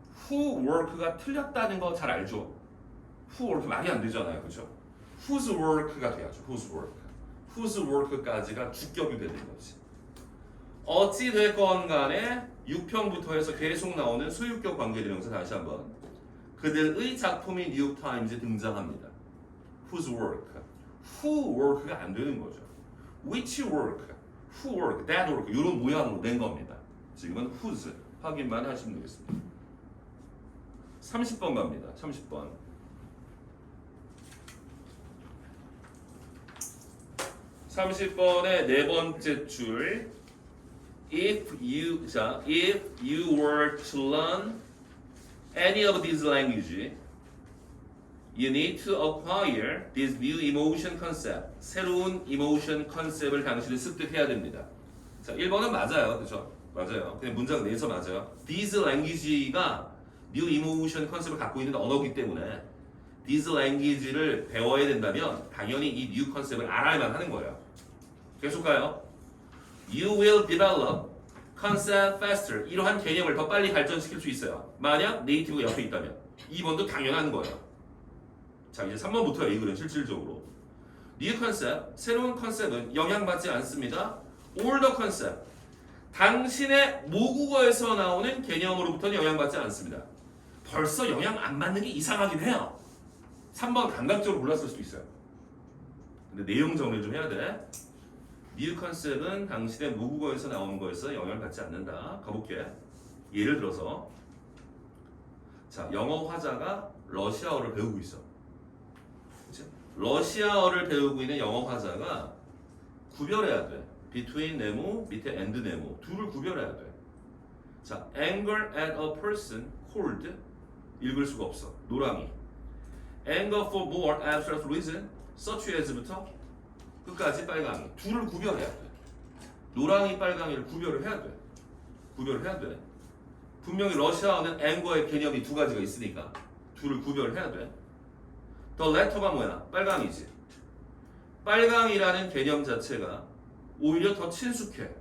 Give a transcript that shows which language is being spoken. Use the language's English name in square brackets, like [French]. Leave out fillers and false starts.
[Korean] who work가 틀렸다는 거 잘 알죠. who work 말이 안 되잖아요, 그렇죠? whose work가 돼야죠. [English] whose work. [Korean] whose work까지가 주격이 되는 거지. 어찌 됐건 간에 6평부터 해서 계속 나오는 소유격 관계대명사 다시 한번. 그들의 작품이 뉴욕타임즈에 등장합니다. [English] Whose work? Who work가 [Korean] 안 되는 거죠. [English] Which work? [Korean] who work, that work 이런 모양으로 낸 겁니다. 지금은 whose 확인만 하시면 되겠습니다. 30번 갑니다. 30번. (30번의) 네 번째 줄. [English] If you were to learn any of these language, you need to acquire this new emotion concept. [Korean] 새로운 emotion 컨셉을 당신은 습득해야 됩니다. 자, 1번은 맞아요. 그렇죠? 맞아요. 그냥 문장 내서 맞아요. These language가 new emotion 컨셉을 갖고 있는 언어이기 때문에 these language를 배워야 된다면 당연히 이 new 컨셉을 알아야만 하는 거예요. 계속 가요. [English] You will develop concept faster. [Korean] 이러한 개념을 더 빨리 발전시킬 수 있어요. 만약 네이티브가 옆에 있다면. 2번도 당연한 거예요. 자, 이제 3번부터요. 이 글은 실질적으로. New concept, 새로운 컨셉은 영향받지 않습니다. Older concept, 당신의 모국어에서 나오는 개념으로부터는 영향받지 않습니다. 벌써 영향 안 받는 게 이상하긴 해요. 3번 감각적으로 골랐을 수도 있어요. 근데 내용 정리를 좀 해야 돼. New concept은 당신의 모국어에서 나오는 거에서 영향을 받지 않는다. 가볼게. 예를 들어서 자, 영어 화자가 러시아어를 배우고 있어. 그치? 러시아어를 배우고 있는 영어 화자가 구별해야 돼. between 네모, 밑에 and 네모 둘을 구별해야 돼. [English] 자, anger at a person cold [Korean] 읽을 수가 없어. 노랑이. [English] anger for more abstract reason such as부터 [Korean] 끝까지 빨강이. 둘을 구별해야 돼. 노랑이, 빨강이를 구별을 해야 돼. 구별을 해야 돼. 분명히 러시아어는 anger의 개념이 두 가지가 있으니까 둘을 구별해야 돼. the letter가 뭐야? 빨강이지. 빨강이라는 개념 자체가 오히려 더 친숙해.